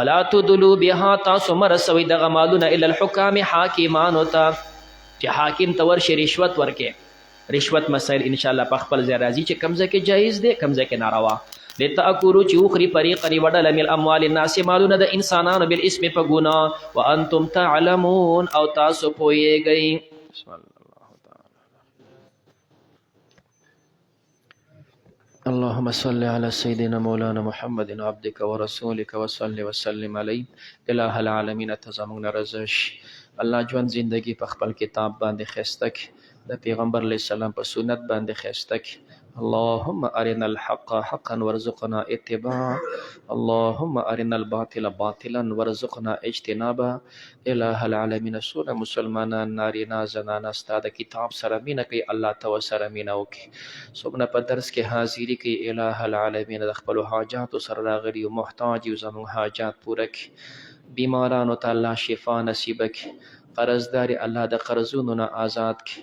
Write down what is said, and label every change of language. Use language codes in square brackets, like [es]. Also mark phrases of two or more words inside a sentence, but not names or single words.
[ar] ولا تدلو بها [ps] تاسو مه رسوئ دغه مالونه [ar] الی الحکام [ps] حاکمانو ته چې حاکم ته ورشي رشوت ورکې. رشوت مسایل انشاءالله په خپل ځای راځي چې کوم ځای کې جایز دی کوم ځای کې ناروا. لتاکلوا چې وخوري فریقا وډله [ar] من اموال الناس [ps] مالونه د انسانانو بالاسم په ګناه [ar] وانتم تعلمون [ps] او تاسو پوهیږئ. [ar] اللهم صل على سيدنا مولانا محمد عبدك ورسولك وصل وسلم عليه. اله العالمین [ps] ته زموږ نه رضا شي. الله ژوند زندگی په خپل کتاب باندې ښایسته کړي د پیغمبر [ar] علیه السلام [ps] په سنت باندې ښایسته کړي. [ar] اللهم ارنا الحق حقا وارزقنا اتباعه اللهم ارنا الباطل باطلا وارزقنا اجتنابه. اله العالمین [ps] څونه مسلمانان نارینه زنانه ستا د کتاب سره مینه کوي الله ته ورسره مینه وکړي. څوک نه په درس کې حاضري کوي [ar] اله العالمین [ps] د خپلو حاجاتو سره راغلي او محتاج یو زموږ حاجات پوره کړي. بیمارانو ته الله شفا نصیبه کړي. قرضداري الله د قرضونو نه آزاد کړي.